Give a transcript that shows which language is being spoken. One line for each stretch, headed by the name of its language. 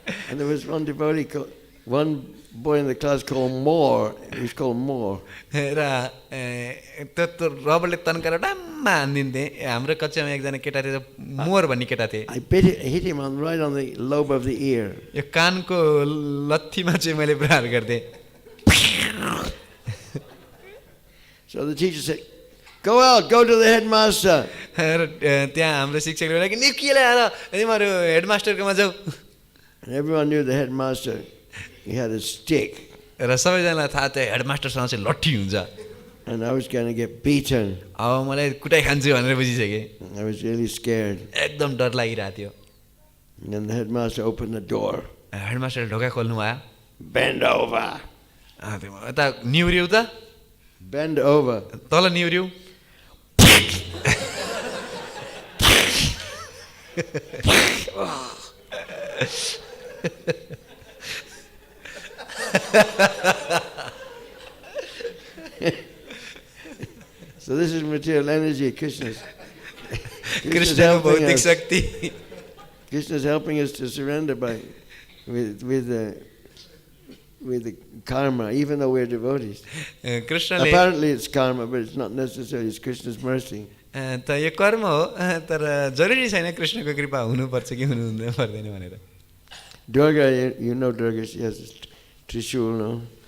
English: And there was one boy in the class called Moore. He was called Moore.
Nepali: र त्यो रबरले तन्काएर डाम्मा हान्दिन्थे. हाम्रो कक्षामा एकजना केटा थियो मोर भन्ने केटा थिए.
English: I hit him right on the lobe of the ear.
Nepali: यो कानको लत्थीमा चाहिँ मैले प्रहार गर्थे.
English: So the teacher said, go to the headmaster.
Nepali: त्यहाँ हाम्रो शिक्षकले भने कि निकिले आएर तिमीहरु हेडमास्टरकोमा जाऊ.
English: And everyone knew the headmaster. He had a stick.
Nepali: र सबैजनालाई थाहा थियो हेडमास्टरसँग चाहिँ लट्ठी हुन्छ.
English: And I was going to get beaten.
Nepali: अब मलाई कुटाइ खान्छु भनेर बुझिसके.
English: I was really scared.
Nepali: एकदम डर लागिरहेको थियो.
English: And then the headmaster opened the door.
Nepali: हेडमास्टरले ढोका खोल्नु भयो.
English: Bend over.
Nepali: यता निहुर्यौ त.
English: bend over.
Nepali: तल निहुर्यौ.
English: So this is material energy, Krishna's.
Nepali: कृष्णको भौतिक शक्ति.
English: Krishna's helping us to surrender with the karma, even though we're devotees. Apparently it's karma, but it's not necessarily. It's Krishna's mercy.
Nepali: त यो कर्म हो, तर जरुरी छैन कृष्णको कृपा हुनुपर्छ कि हुनु पर्दैन भनेर.
English: Durga, you know Durga, she has this trishul, no?